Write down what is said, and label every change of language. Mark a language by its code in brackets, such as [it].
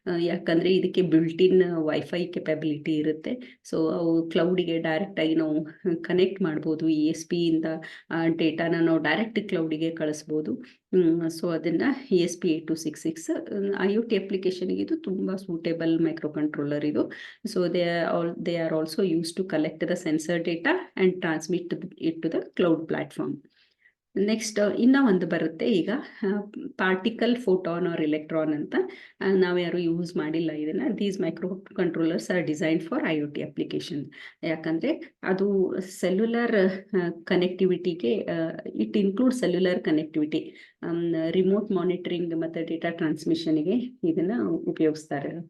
[kn] ಯಾಕಂದರೆ ಇದಕ್ಕೆ built-in wifi capability ಇರುತ್ತೆ. ಸೊ ಅವು ಕ್ಲೌಡಿಗೆ ಡೈರೆಕ್ಟಾಗಿ ನಾವು ಕನೆಕ್ಟ್ ಮಾಡ್ಬೋದು. ESPಯಿಂದ ಡೇಟಾನ ನಾವು ಡೈರೆಕ್ಟ್ ಕ್ಲೌಡಿಗೆ ಕಳಿಸ್ಬೋದು. ಸೊ ಅದನ್ನು ESP8266 IoT ಅಪ್ಲಿಕೇಶನ್ಗೆ ಇದು ತುಂಬ ಸೂಟೇಬಲ್ ಮೈಕ್ರೋ ಕಂಟ್ರೋಲರ್ ಇದು. [en] So they are also used to collect the sensor data and transmit it to the cloud platform. [kn] Next ಇನ್ನೂ ಒಂದು ಬರುತ್ತೆ ಈಗ, ಪಾರ್ಟಿಕಲ್, ಫೋಟಾನ್ ಆರ್ ಎಲೆಕ್ಟ್ರಾನ್ ಅಂತ. ನಾವು ಯಾರು ಯೂಸ್ ಮಾಡಿಲ್ಲ ಇದನ್ನು. [en] These micro controllers are design for IoT application. [kn] ಯಾಕಂದರೆ ಅದು cellular ಕನೆಕ್ಟಿವಿಟಿಗೆ [en] it include cellular connectivity, [kn] remote monitoring ಮತ್ತು ಡೇಟಾ ಟ್ರಾನ್ಸ್ಮಿಷನ್ಗೆ ಇದನ್ನು ಉಪಯೋಗಿಸ್ತಾರೆ.